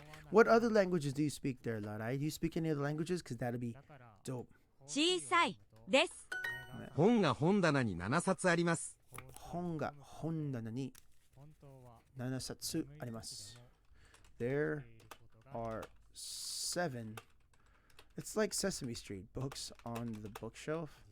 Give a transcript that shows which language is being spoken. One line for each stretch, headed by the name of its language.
English: What other languages do you speak there, Larai? Do you speak any other languages? Because that'd be dope.
Japanese: 小さいです。本が本棚に7冊あります。本が本棚に7冊あります。
English: There are 7. It's like Sesame Street books on the bookshelf.